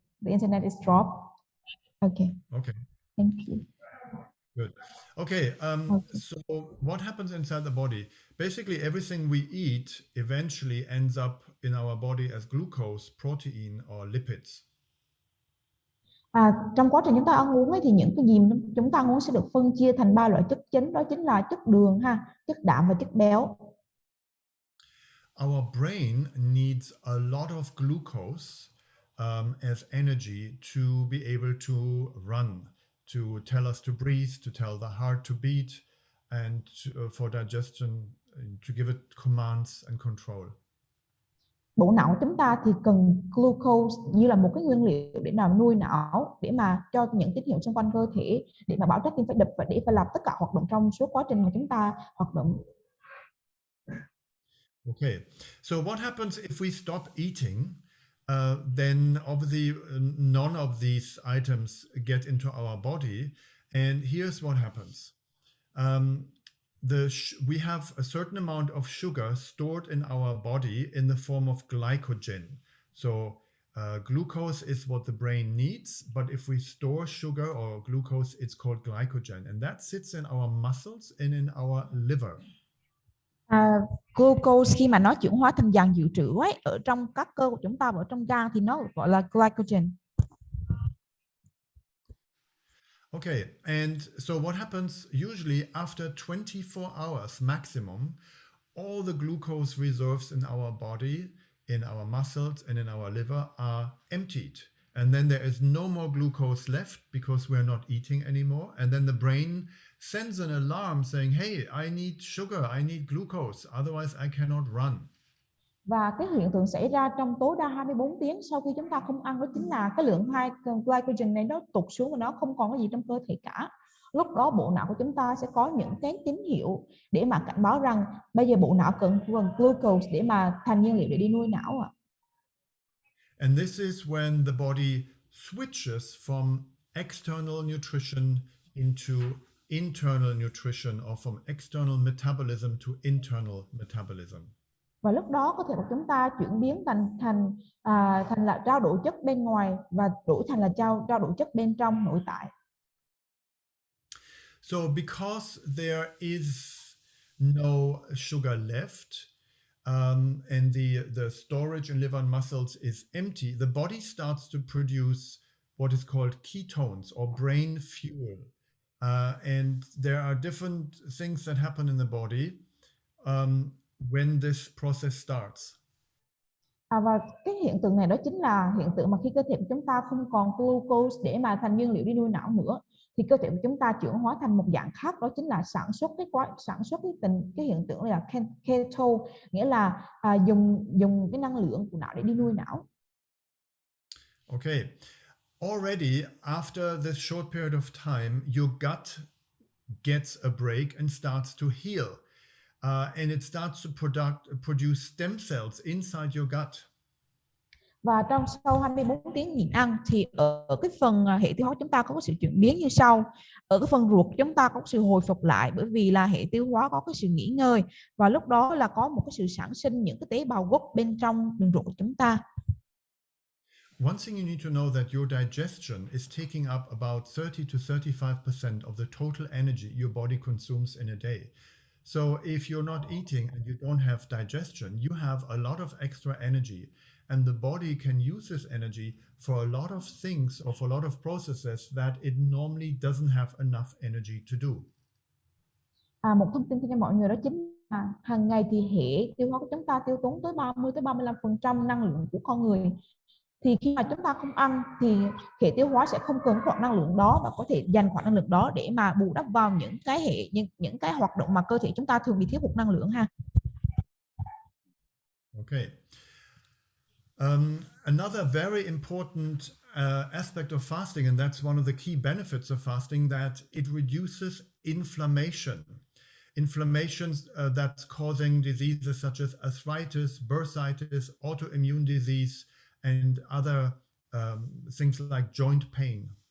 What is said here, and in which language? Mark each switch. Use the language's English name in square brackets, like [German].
[English] The internet is dropped. Okay. Okay. Thank you. Good. Okay. So what happens inside the body? Basically, everything we eat eventually ends up in our body as glucose, protein, or lipids. [Vietnamese] Trong quá trình chúng ta ăn uống ấy, thì những cái gì chúng ta ăn uống sẽ được phân chia thành 3 loại chất chính, đó chính là chất đường, chất đạm và chất béo. [English] Our brain needs a lot of glucose as energy to be able to run, to tell us to breathe, to tell the heart to beat, and for digestion, to give it commands and control. [Vietnamese] Bộ não chúng ta thì cần glucose như là một cái nguyên liệu để làm nuôi não, để mà cho những tín hiệu xung quanh cơ thể, để mà bảo trái tim phải đập và để phải làm tất cả hoạt động trong suốt quá trình mà chúng ta hoạt động. [English] Okay, so what happens if we stop eating? Then obviously none of these items get into our body, and here's what happens. We have a certain amount of sugar stored in our body in the form of glycogen. So glucose is what the brain needs, but if we store sugar or glucose, it's called glycogen, and that sits in our muscles and in our liver. [Vietnamese] Glucose khi mà nó chuyển hóa thành vàng dự trữ ấy, ở trong các cơ của chúng ta, ở trong gan thì nó gọi là glycogen. [English] Okay, and so what happens usually after 24 hours maximum, all the glucose reserves in our body, in our muscles, and in our liver are emptied. And then there is no more glucose left because we're not eating anymore. And then the brain sends an alarm saying, hey, I need sugar, I need glucose, otherwise I cannot run. [Vietnamese] Và cái hiện tượng xảy ra trong tối đa 24 tiếng sau khi chúng ta không ăn đó chính là cái lượng glycogen này nó tụt xuống và nó không còn cái gì trong cơ thể cả. Lúc đó bộ não của chúng ta sẽ có những cái tín hiệu để mà cảnh báo rằng bây giờ bộ não cần glucose để mà thành nhiên liệu để đi nuôi não ạ. [English] And this is when the body switches from external nutrition into internal nutrition, or from external metabolism to internal metabolism. [Vietnamese] Và lúc đó có thể là chúng ta chuyển biến thành là trao đổi chất bên ngoài và đổi thành là trao đổi chất bên trong nội tại. [English] So because there is no sugar left, and the storage in liver and muscles is empty, the body starts to produce what is called ketones, or brain fuel. And there are different things that happen in the body when this process starts. [Vietnamese] Và cái hiện tượng này đó chính là hiện tượng mà khi cơ thể của chúng ta không còn glucose để mà thành nhiên liệu đi nuôi não nữa, thì cơ thể của chúng ta chuyển hóa thành một dạng khác, đó chính là sản xuất cái hiện tượng là keto, nghĩa là dùng cái năng lượng của não để đi nuôi não. [English] Okay, already after this short period of time, your gut gets a break and starts to heal. And it starts to produce stem cells inside your gut. [Vietnamese] Và sau 24 tiếng nhịn ăn thì ở cái phần hệ tiêu hóa chúng ta có sự chuyển biến như sau. Ở cái phần ruột chúng ta có sự hồi phục lại, bởi vì là hệ tiêu hóa có cái sự nghỉ ngơi, và lúc đó là có một cái sự sản sinh những cái tế bào gốc bên trong đường ruột của chúng ta. [English] One thing you need to know that your digestion is taking up about 30 to 35% of the total energy your body consumes in a day. So if you're not eating and you don't have digestion, you have a lot of extra energy, and the body can use this energy for a lot of things, or for a lot of processes that it normally doesn't have enough energy to do. [Vietnamese] Một thông tin cho mọi người đó chính là hàng ngày thì hệ tiêu hóa của chúng ta tiêu tốn tới 30 tới 35% năng lượng của con người. Thì khi mà chúng ta không ăn thì hệ tiêu hóa sẽ không cần khoản năng lượng đó, và có thể dành khoản năng lượng đó để mà bù đắp vào những cái hoạt động mà cơ thể chúng ta thường bị thiếu hụt năng lượng ha. [English] Okay. Another very important aspect of fasting, and that's one of the key benefits of fasting, that it reduces inflammation. Inflammations that's causing diseases such as arthritis, bursitis, autoimmune disease, and other things like joint pain.